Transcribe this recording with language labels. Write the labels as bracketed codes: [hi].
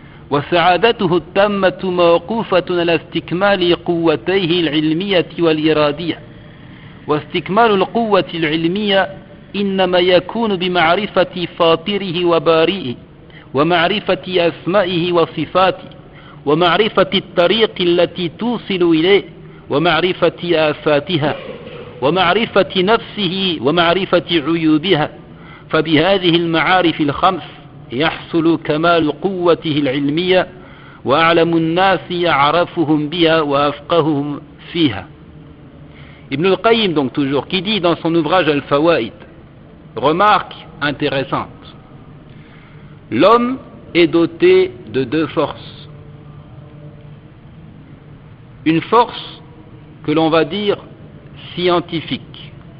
[ar] wa sa'adatuhu at-tammatu mawqufatun ala istikmali quwwatayhi al-ilmiyyati wal-iradiyya, wa istikmalu al-quwwati al-ilmiyya إنما يكون بمعرفة فاطره وبارئه، ومعرفة أسمائه وصفاته، ومعرفة الطريق التي توصل إليه، ومعرفة آفاتها ومعرفة نفسه ومعرفة عيوبها، فبهذه المعارف الخمس يحصل كمال قوته العلمية، وأعلم الناس يعرفهم بها وأفقههم فيها. [fr] Ibn al-Qayyim, donc toujours, qui dit dans son ouvrage Al-Fawaid, remarque intéressante: l'homme est doté de deux forces. Une force que l'on va dire scientifique.